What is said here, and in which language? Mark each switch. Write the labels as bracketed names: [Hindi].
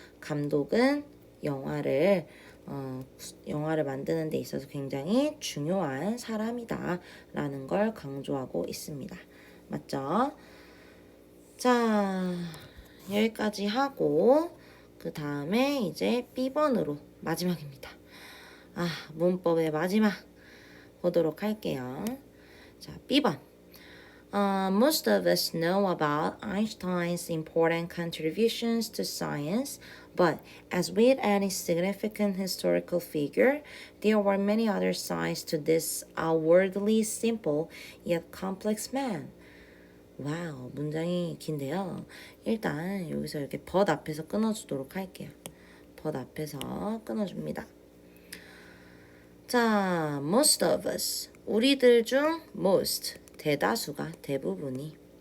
[Korean] 감독은 영화를 만드는 데 있어서 굉장히 중요한 사람이다 라는 걸 강조하고 있습니다. 맞죠? 자, 여기까지 하고 그 다음에 이제 B번으로 마지막입니다. 문법의 마지막 보도록 할게요. 자, B번. [English] Most of us know about Einstein's important contributions to science, but as with any significant historical figure, there were many other sides to this outwardly simple yet complex man. [Korean] 와우, 문장이 긴데요. 일단 여기서 이렇게 but 앞에서 끊어주도록 할게요. but 앞에서 끊어줍니다. 자, [English] most of us. [Korean] 우리들 중 most. 대다수가, 대부분이.